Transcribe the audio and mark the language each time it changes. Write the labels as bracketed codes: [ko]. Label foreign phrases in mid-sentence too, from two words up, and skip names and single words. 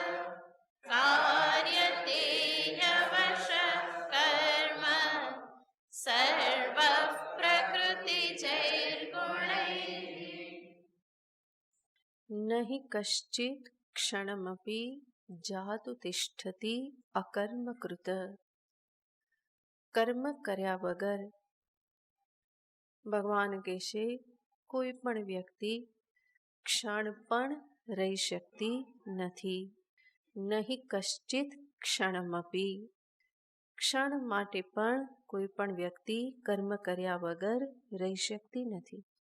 [sa] कार्यते ह्यवशः कर्म सर्वः प्रकृतिजैर्गुणैः नहि कश्चित् क्षणमपि जातु तिष्ठति અકર્મકૃત. [gu] કર્મ કર્યા વગર ભગવાન કહેશે કોઈ પણ વ્યક્તિ ક્ષણ પણ રહી શકતી નથી. [sa] नहीं कश्चित क्षणमपी, [gu] ક્ષણ માટે પણ કોઈ પણ વ્યક્તિ કર્મ કર્યા વગર રહી શકતી નથી.